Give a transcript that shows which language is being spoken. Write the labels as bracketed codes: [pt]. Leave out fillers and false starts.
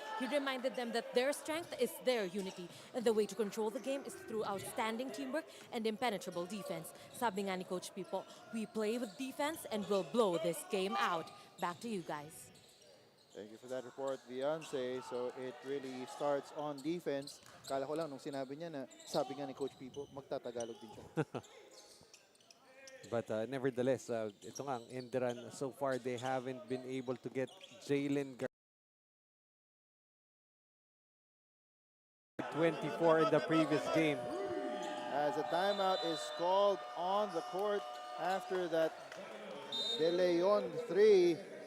[en] He reminded them that their strength is their unity, and the way to control the game is through outstanding teamwork and impenetrable defense. [tl] Sabi nga ni [en] Coach Pipo, we play with defense and we'll blow this game out. Back to you guys. Thank you for that report, Beyonce. So it really starts on defense. [tl] Kala ko lang nung sinabi niya na sabi nga ni Coach Pipo, magtatagalog din siya. [en] But nevertheless, [tl] ito nga, [en] Enderan, so far they haven't been able to get Jalen 24 in the previous game. As a timeout is called on the court after that De Leon 3.